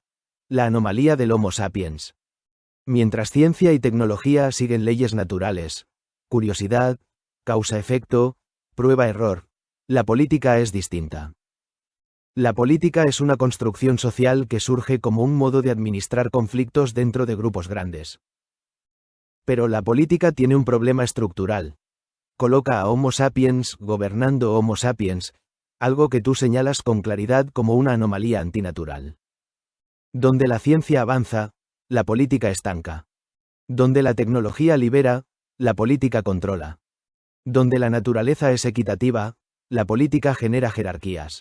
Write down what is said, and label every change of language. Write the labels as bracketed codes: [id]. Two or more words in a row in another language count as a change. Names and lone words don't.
[es] La anomalía del Homo sapiens. Mientras ciencia y tecnología siguen leyes naturales, curiosidad, causa-efecto, prueba-error, la política es distinta. La política es una construcción social que surge como un modo de administrar conflictos dentro de grupos grandes. Pero la política tiene un problema estructural. Coloca a Homo sapiens gobernando Homo sapiens, algo que tú señalas con claridad como una anomalía antinatural. Donde la ciencia avanza, la política estanca. Donde la tecnología libera, la política controla. Donde la naturaleza es equitativa, la política genera jerarquías.